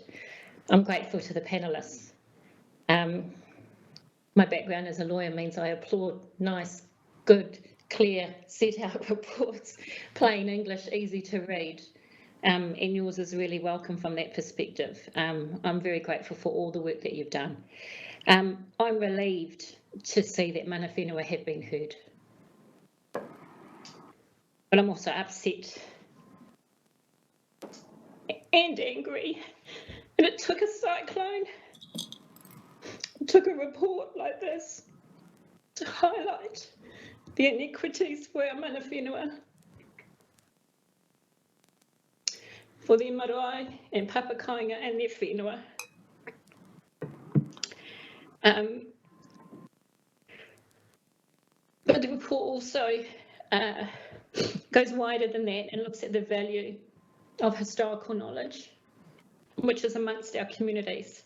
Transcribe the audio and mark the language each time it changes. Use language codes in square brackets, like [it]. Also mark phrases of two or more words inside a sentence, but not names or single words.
[en] I'm grateful to the panellists. My background as a lawyer means I applaud nice, good, clear, set out reports, plain English, easy to read. And yours is really welcome from that perspective. I'm very grateful for all the work that you've done. I'm relieved to see that [mi] mana whenua [en] have been heard. But I'm also upset and angry. And it took a cyclone, it took a report like this to highlight the inequities for our [mi] mana whenua, [en] for the marae and papakainga and their whenua. But the report also goes wider than that and looks at the value of historical knowledge, which is amongst our communities.